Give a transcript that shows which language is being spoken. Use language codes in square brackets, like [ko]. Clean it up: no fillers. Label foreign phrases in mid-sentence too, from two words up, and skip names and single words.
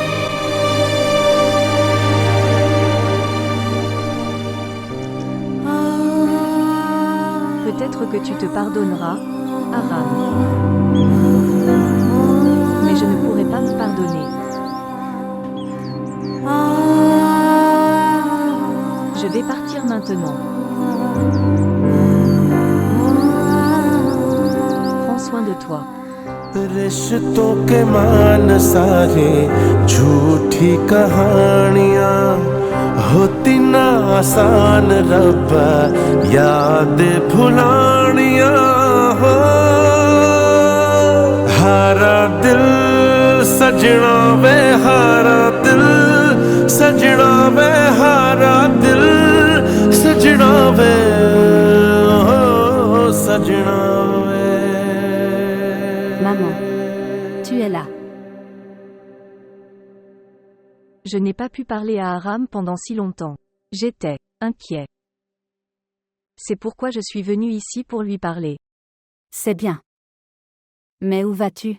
[fr] Peut-être que tu te pardonneras, Aram. Mais je ne pourrai pas me pardonner. Je vais partir maintenant. Prends soin de toi. [hi] रिश्तों के मान सारे झूठी कहानियां होती ना आसान रब्बा याद भुलानियां हो हारा दिल सजना वे हारा दिल सजना वे हारा दिल सजना वे सजना वे [fr] Maman, tu es là. Je n'ai pas pu parler à Aram pendant si longtemps. J'étais inquiet. C'est pourquoi je suis venu ici pour lui parler. C'est bien. Mais où vas-tu?